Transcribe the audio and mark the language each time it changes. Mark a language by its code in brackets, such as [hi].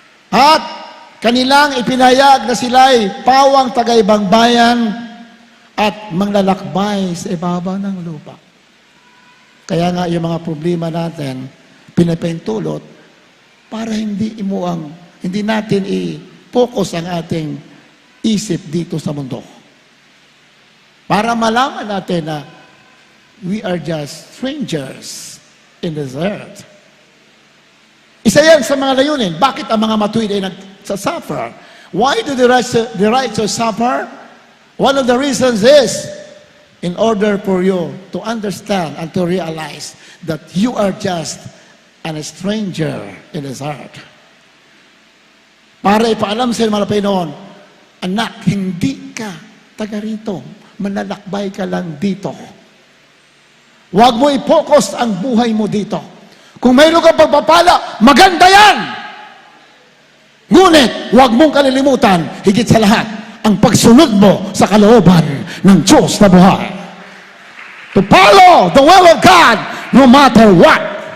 [tl] At kanilang ipinahayag na sila'y pawang taga-ibang bayan at manglalakbay sa ibabaw ng lupa. Kaya nga yung mga problema natin, pinapahintulot para hindi natin i-focus ang ating isip dito sa mundo. Para malaman natin na [en] we are just strangers in this earth. [tl] Isa yan sa mga layunin. Bakit ang mga matuwid ay nagsasuffer? [en] Why do the righteous suffer? One of the reasons is in order for you to understand and to realize that you are just a stranger in this earth. [tl] Para ipaalam sa mga Panginoon, anak, hindi ka taga rito. Manlalakbay ka lang dito. Huwag mo i-focus ang buhay mo dito. Kung mayroon kang pagpapala, maganda yan! Ngunit, huwag mong kalilimutan, higit sa lahat, ang pagsunod mo sa kalooban ng Diyos na buhay. [en] To follow the will of God, no matter what.